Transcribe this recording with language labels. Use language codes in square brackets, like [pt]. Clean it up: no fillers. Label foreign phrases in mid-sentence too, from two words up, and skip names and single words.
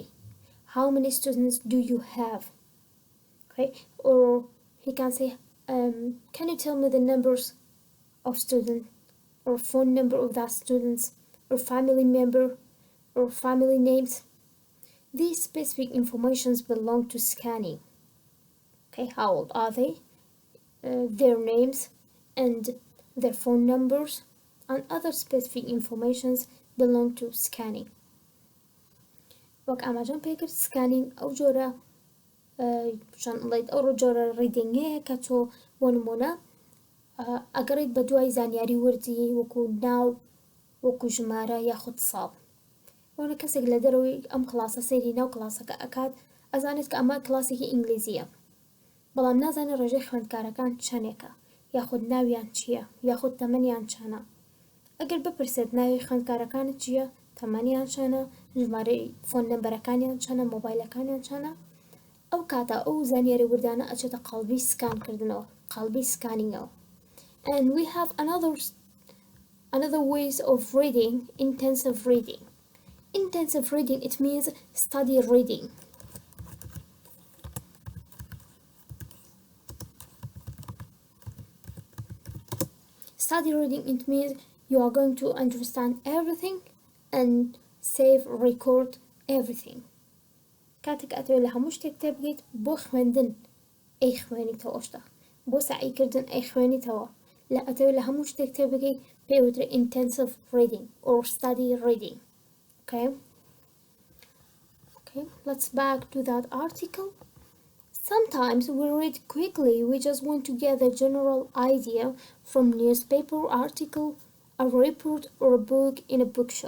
[en] How many students do you have? Okay, or he can say can you tell me the numbers of students or phone number of that students or family member or family names? These specific informations belong to scanning. Okay, how old are they? Their names and their phone numbers and other specific informations belong to scanning. [ckb] وەک ئاماژەم پێ کرد سکانینگ ئەو جۆرە ئەو جۆرە ڕیدینگەیە کە تۆ بۆ نمونە ئەگەڕیت بە دوای زانیاری وردی وەکو ناو، وەکو ژمارە یاخود ساڵ. وەنە کەسێک لە دەرەوەی ئەم کلاسە سەیری ناو کلاسەکە ئەکات ئەزانێت کە ئەمە کلاسێکی ئینگلیزیە، بەڵام نازانێت ڕێژەی خوێندکارەکان چەندێکە یاخود ناویان چییە یاخود تەمەنیان چەندە. ئەگەر بپرسێت ناوی خوێندکارەکانت چییە، تەمەنیان چەندە، ژمارەی [en] phone numbers [ckb] چەندە، مۆبایلەکانیان چەندە، ئەو کاتە ئەو زانیاری وردانە ئەچێتە قەڵبی سکانکردنەوە، قەڵبی سکانینگەوە. [en] And we have another ways of reading: intensive reading. Intensive reading, it means study reading. Study reading, it means you are going to understand everything and save, record everything. [ckb] کاتێک ئەتەوێت لە هەموو شتێک تێبگەیت بۆ خوێندن ئەی خوێنیتەوە ئەو شتە، بۆ سعیکردن ئەی خوێنیتەوە، لە ئەتەوێت لە هەموو شتێک تێبگەیت پێوترێ [en] intensive reading or study reading. Okay, let's back to that article. Sometimes we read quickly, we just want to get a general idea from newspaper article, a report, or a book in a bookshop.